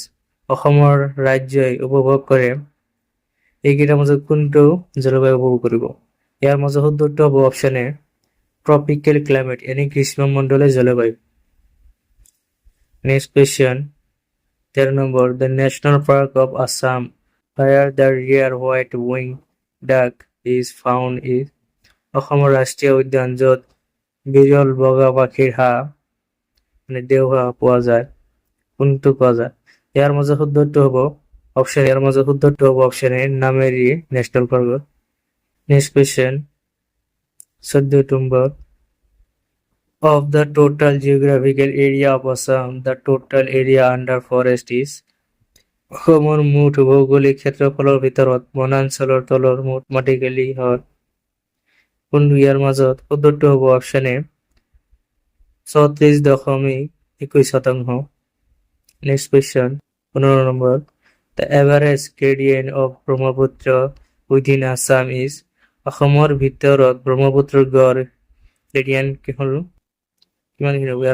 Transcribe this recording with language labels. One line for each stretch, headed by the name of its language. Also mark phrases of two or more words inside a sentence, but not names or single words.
Assamese: অসমৰ ৰাজ্যই উপভোগ কৰে এইকেইটাৰ মাজত কোনটো জলবায়ু উপভোগ কৰিব? ইয়াৰ মাজত শুদ্ধটো হ'ব
English: option A tropical climate
Assamese: यानी গ্ৰীষ্মমণ্ডলীয় জলবায়ু।
English: next question 13 number the National Park of Assam where the rare white winged duck is found is।
Assamese: অসমৰ ৰাষ্ট্ৰীয় উদ্যান য'ত বিৰল বগা পাখিৰ হাঁহ দেওহাঁহ পোৱা যায় কোনটো পোৱা যায়? ইয়াৰ মাজত শুদ্ধটো হ'ব
English: option A Nameri National Park. next question 14 number of the total geographical area of Assam the total area under forest is।
Assamese: অসমৰ মুঠ ভৌগোলিক ক্ষেত্ৰফলৰ ভিতৰত বনাঞ্চলৰ তলৰ মুঠ মাটিকালি হ'ল কোনটো ইয়াৰ মাজত শুদ্ধটো হ'ব
English: option A
Assamese: 34.21%।
English: next question 15 number the average gradient of Brahmaputra within Assam is
Assamese: অসমৰ ভিতৰত ব্ৰহ্মপুত্ৰৰ গড় গ্ৰেডিয়েণ্ট কিমানখিনি হ'ব?